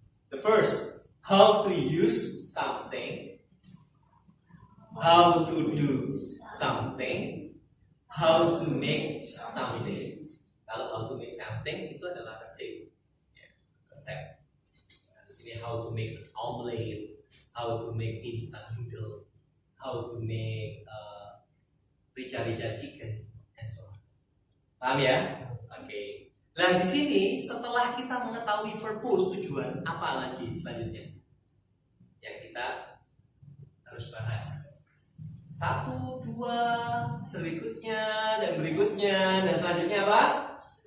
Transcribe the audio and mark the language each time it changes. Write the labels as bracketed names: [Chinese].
[English] The first, how to use something, how to do something, how to make something. [Indonesian] Kalau [English] how to make something [Indonesian] itu adalah resep. Resep. Di sini [English] how to make an omelette, how to make instant noodle, how to make rica-rica chicken, and so on. [Indonesian] Paham ya? Oke. Nah di sini setelah kita mengetahui purpose tujuan, apa lagi selanjutnya yang kita harus bahas? 1, 2, berikutnya dan selanjutnya apa? apa?